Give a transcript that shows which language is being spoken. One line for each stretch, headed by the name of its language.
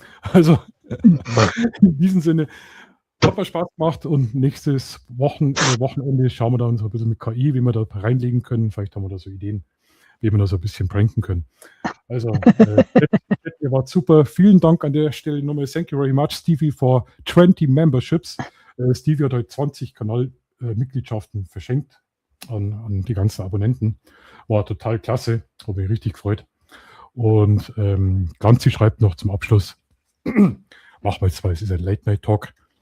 German: Also, in diesem Sinne, hat mir Spaß gemacht und nächstes Wochenende schauen wir dann so ein bisschen mit KI, wie wir da reinlegen können. Vielleicht haben wir da so Ideen, wie wir da so ein bisschen pranken können. Also, ihr wart super. Vielen Dank an der Stelle nochmal.
English: Thank you very much, Stevie, for 20 memberships.
German: Stevie hat heute 20 Kanalmitgliedschaften verschenkt an die ganzen Abonnenten. War total klasse, habe mich richtig gefreut. Und Ganzi schreibt noch zum Abschluss, machen wir jetzt mal, es ist ein Late-Night-Talk.